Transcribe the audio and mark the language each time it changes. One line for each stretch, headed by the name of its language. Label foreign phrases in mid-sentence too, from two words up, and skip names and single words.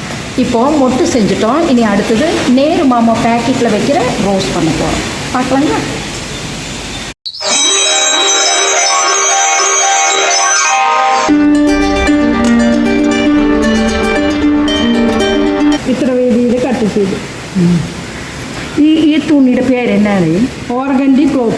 Tamil: இப்போது மொட்டு செஞ்சுட்டோம். இனி அடுத்தது நேரு மாமா பேக்கெட்டில் வைக்கிற ரோஸ் பண்ண போகிறோம். பார்க்கலாங்களா?
Malayalam: ഇത്ര രീതിയിൽ കട്ട് ചെയ്തു. ഈ തുണിയുടെ പേര് എന്നാണ്?
English: organdy cloth.